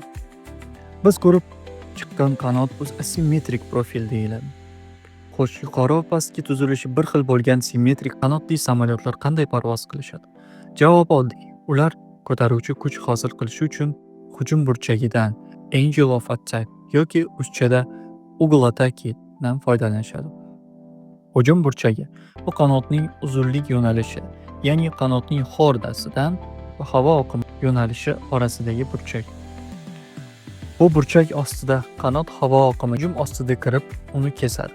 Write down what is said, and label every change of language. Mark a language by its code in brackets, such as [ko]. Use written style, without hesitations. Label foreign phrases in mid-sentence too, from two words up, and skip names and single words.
[uz] Biz ko'rib chiqqan qanot o'z asimmetrik profil deyiladi. Xo'sh, yuqori va pastki tuzilishi bir xil bo'lgan simmetrik qanotli samolyotlar qanday parvoz qilishadi? Javob oddiy. Ular ko'taruvchi kuch hosil qilish uchun hujum burchagidan, [en] angle of attack [uz] yoki ruschada [ru] угол атаки [uz] dan foydalanishadi. Hujum burchagi bu qanotning uzunlik yo'nalishi, ya'ni qanotning xordasidan va havo oqimi yo'nalishi orasidagi burchak. Bu burchak ostida qanot havo oqimi hujum ostida kirib, uni kesadi.